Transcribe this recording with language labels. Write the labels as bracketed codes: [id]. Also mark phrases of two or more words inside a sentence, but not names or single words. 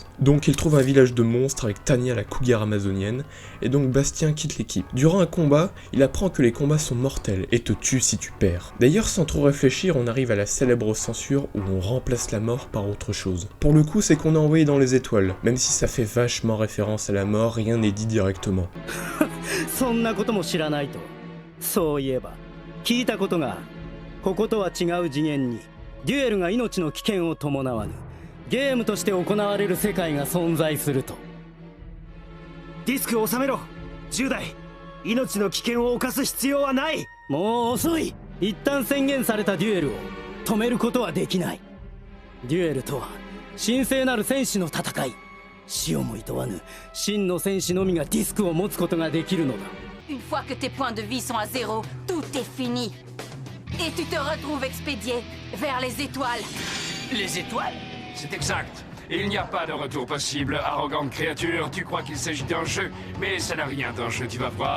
[fr] Donc il trouve un village de monstres avec Tanya la cougar amazonienne, et donc Bastien quitte l'équipe. Durant un combat, il apprend que les combats sont mortels et te tuent si tu perds. D'ailleurs, sans trop réfléchir, on arrive à la célèbre censure où on remplace la mort par autre chose. Pour le coup, c'est qu'on est envoyé dans les étoiles. Même si ça fait vachement référence à la mort, rien n'est dit directement. [ja] そういえば聞いたことがある。こことは違う次元にデュエルが命の危険を伴わぬゲームとして行われる世界が存在すると。ディスクを収めろ10代。命の危険を冒す必要はない。もう遅い。一旦宣言されたデュエルを止めることはできない。デュエルとは神聖なる戦士の戦い。死をも厭わぬ真の戦士のみがディスクを持つことができるのだ。 [fr] Une fois que tes points de vie sont à 0, tout est fini. Et tu te retrouves expédié vers les étoiles. Les étoiles? C'est exact. Il n'y a pas de retour possible, arrogante créature. Tu crois qu'il s'agit d'un jeu, mais ça n'a rien d'un jeu, tu vas voir.